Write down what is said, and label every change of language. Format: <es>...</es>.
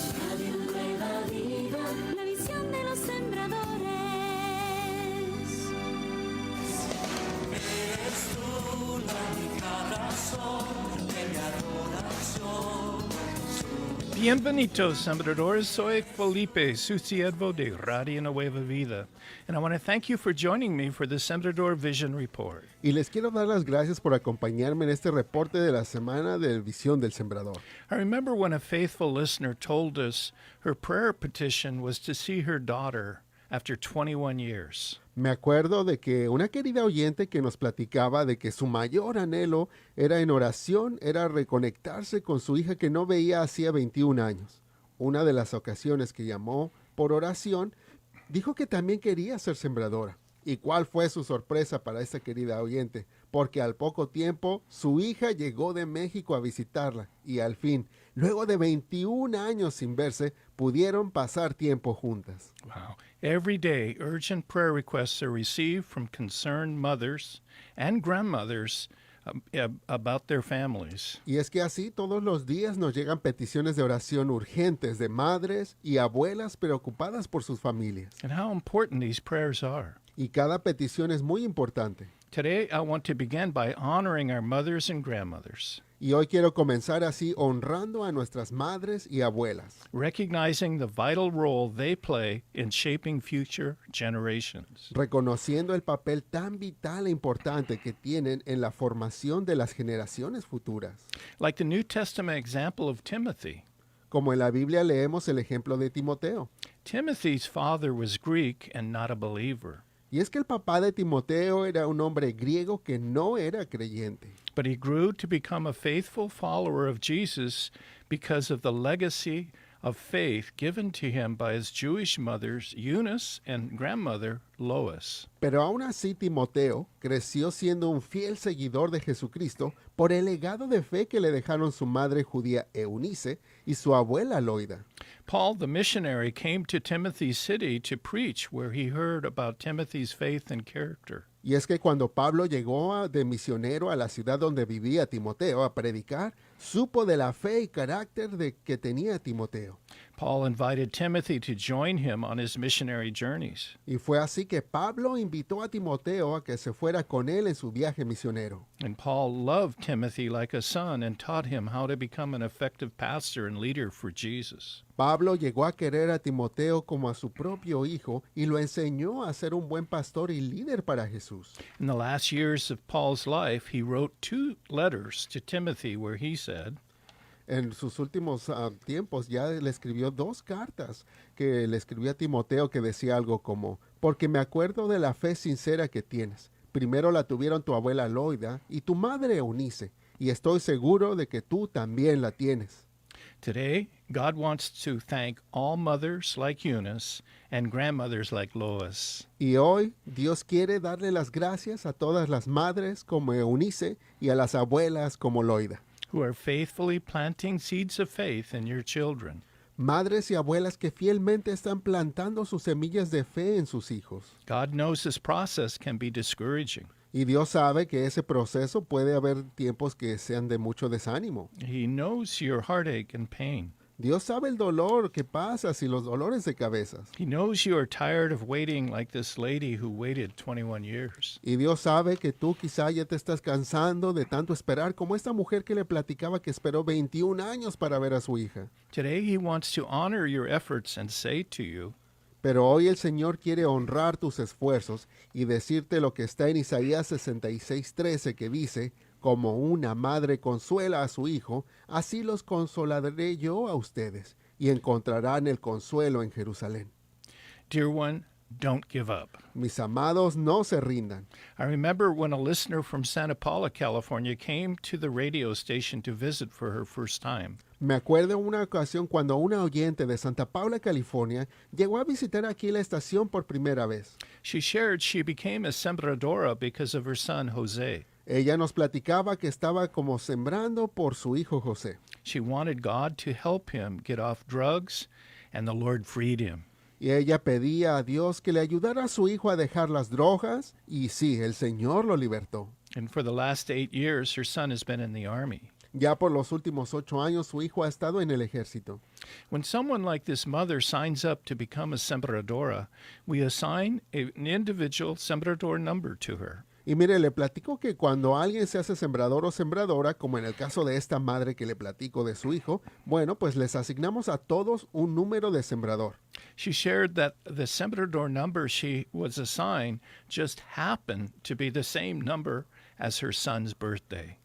<es>Radio Nueva Vida, la visión de los sembradores. Eres tú la única razón de mi adoración. Bienvenidos, sembradores. Soy Felipe, su siervo de Radio Nueva Vida.</es> <en>And I want to thank you for joining me for the Sembrador Vision Report.</en> <es>Y les quiero dar las gracias por acompañarme en este reporte de la semana de Visión del Sembrador.</es> <en>I remember when a faithful listener told us her prayer petition was to see her daughter after 21 years.</en> <es>Me acuerdo de que una querida oyente que nos platicaba de que su mayor anhelo era en oración, era reconectarse con su hija que no veía hacía 21 años. Una de las ocasiones que llamó por oración, dijo que también quería ser sembradora. ¿Y cuál fue su sorpresa para esta querida oyente? Porque al poco tiempo su hija llegó de México a visitarla y al fin, luego de 21 años sin verse, pudieron pasar tiempo juntas.</es> <en>Wow. Every day, urgent prayer requests are received from concerned mothers and grandmothers about their families.</en> <es>Y es que así todos los días nos llegan peticiones de oración urgentes de madres y abuelas preocupadas por sus familias.</es> <en>And how important these prayers are.</en> <es>Y cada petición es muy importante.</es> <en>Today, I want to begin by honoring our mothers and grandmothers,</en> <es>Y hoy quiero comenzar así honrando a nuestras madres y abuelas,</es> <en>recognizing the vital role they play in shaping future generations.</en> <es>reconociendo el papel tan vital e importante que tienen en la formación de las generaciones futuras.</es> <en>Like the New Testament example of Timothy.</en> <es>Como en la Biblia leemos el ejemplo de Timoteo.</es> <en>Timothy's father was Greek and not a believer,</en> <es>Y es que el papá de Timoteo era un hombre griego que no era creyente.</es> <en>but he grew to become a faithful follower of Jesus because of the legacy of faith given to him by his Jewish mothers, Eunice and grandmother, Lois.</en> <es>Pero aún así Timoteo creció siendo un fiel seguidor de Jesucristo por el legado de fe que le dejaron su madre judía Eunice y su abuela Loida.</es> <en>Paul, the missionary, came to Timothy's city to preach, where he heard about Timothy's faith and character.</en> <es>Y es que cuando Pablo llegó de misionero a la ciudad donde vivía Timoteo a predicar, supo de la fe y carácter de que tenía Timoteo.</es> <en>Paul invited Timothy to join him on his missionary journeys.</en> <es>Y fue así que Pablo invitó a Timoteo a que se fuera con él en su viaje misionero.</es> <en>And Paul loved Timothy like a son and taught him how to become an effective pastor and leader for Jesus.</en> <es>Pablo llegó a querer a Timoteo como a su propio hijo y lo enseñó a ser un buen pastor y líder para Jesús.</es> <en>In the last years of Paul's life, he wrote 2 letters to Timothy where he said,</en> <es>En sus últimos tiempos ya le escribió 2 cartas que le escribió a Timoteo que decía algo como, porque me acuerdo de la fe sincera que tienes. Primero la tuvieron tu abuela Loida y tu madre Eunice, y estoy seguro de que tú también la tienes.</es> <en>Today, God wants to thank all mothers like Eunice and grandmothers like Lois.</en> <es>Y hoy Dios quiere darle las gracias a todas las madres como Eunice y a las abuelas como Loida.</es> <en>Who are faithfully planting seeds of faith in your children.</en> <es>Madres y abuelas que fielmente están plantando sus semillas de fe en sus hijos.</es> <en>God knows this process can be discouraging.</en> <es>Y Dios sabe que ese proceso puede haber tiempos que sean de mucho desánimo.</es> <en>He knows your heartache and pain.</en> <es>Dios sabe el dolor que pasas y los dolores de cabezas.</es> <en>He knows you are tired of waiting like this lady who waited 21 years.</en> <es>Y Dios sabe que tú quizá ya te estás cansando de tanto esperar, como esta mujer que le platicaba que esperó 21 años para ver a su hija.</es> <en>Today he wants to honor your efforts and say to you,</en> <es>Pero hoy el Señor quiere honrar tus esfuerzos y decirte lo que está en Isaías 66:13 que dice, como una madre consuela a su hijo, así los consolaré yo a ustedes, y encontrarán el consuelo en Jerusalén.</es> <en>Dear one, don't give up.</en> <es>Mis amados, no se rindan.</es> <en>I remember when a listener from Santa Paula, California came to the radio station to visit for her first time.</en> <es>Me acuerdo una ocasión cuando una oyente de Santa Paula, California, llegó a visitar aquí la estación por primera vez.</es> <en>She shared she became a sembradora because of her son, Jose.</en> <es>Ella nos platicaba que estaba como sembrando por su hijo José.</es> <en>She wanted God to help him get off drugs, and the Lord freed him.</en> <es>Y ella pedía a Dios que le ayudara a su hijo a dejar las drogas, y sí, el Señor lo libertó.</es> <en>And for the last 8 years, her son has been in the army.</en> <es>Ya por los últimos 8 años su hijo ha estado en el ejército.</es> <en>When someone like this mother signs up to become a sembradora, we assign an individual sembrador number to her.</en> <es>Y mire, le platico que cuando alguien se hace sembrador o sembradora, como en el caso de esta madre que le platico de su hijo, bueno, pues les asignamos a todos un número de sembrador.</es> <en>She shared that the sembrador number she was assigned just happened to be the same number as her son's birthday.</en>